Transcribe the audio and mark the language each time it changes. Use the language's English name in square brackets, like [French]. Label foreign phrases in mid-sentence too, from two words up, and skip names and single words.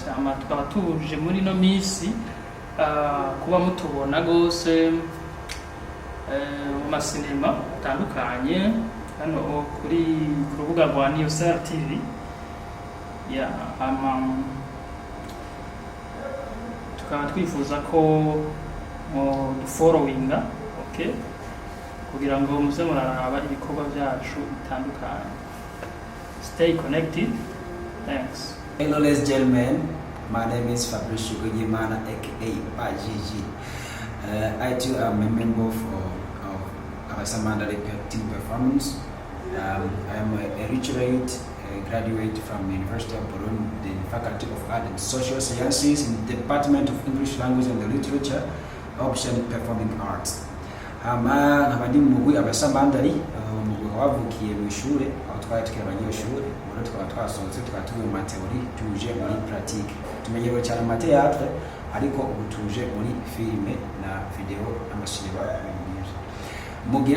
[Rundi] Tukaba tuje muri no misi kuba mutubona gose mu masinema atandukanye hano kuri rubuga rwa Niyosel TV. Tukaba twifuza ko followinga, okay, kugira ngo muze muraraba ibikorwa byacu bitandukanye. [English] Stay connected. Thanks. Hello ladies and gentlemen, my name is Fabrice Guyimana, aka Pajiji. I too am a member of abasamandari Team Performance. I am a literate graduate from the University of Burundi, the Faculty of Art and Social Sciences in the Department of English Language and Literature, option Performing Arts. [Rundi] Nkabandi mugwi abasamandari mugwi wavukiye mu ishure aho twari tukiri abanyeshuri, muri twaba twasohotse twatuye mu theory tuje muri pratique. Tumenyerewe cyane mu théâtre, ariko ubu tuje muri filme na video n'amasinema y'ibintu.